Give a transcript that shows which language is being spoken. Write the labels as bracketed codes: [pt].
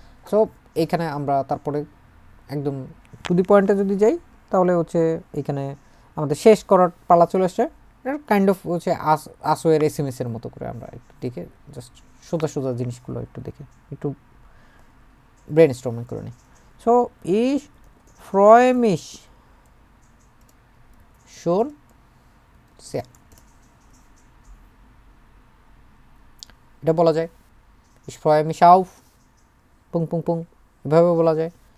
[bn] So এইখানে আমরা তারপরে একদম টু দি পয়েন্টে যদি যাই, তাহলে হচ্ছে এইখানে আমাদের শেষ করার পালা চলে আসছে। কাইন্ড অফ হচ্ছে আসোয়ের SMS এর মতো করে আমরা একটু দেখে জাস্ট সোজা সোজা জিনিসগুলো একটু দেখে একটু ব্রেন স্টর্মিং করে নিই। [de] সো ich freue mich schon sehr। [bn] এটা বলা যায় [de] ich freue mich auf [bn] পুং পুং পুং, এভাবে বলা যায়।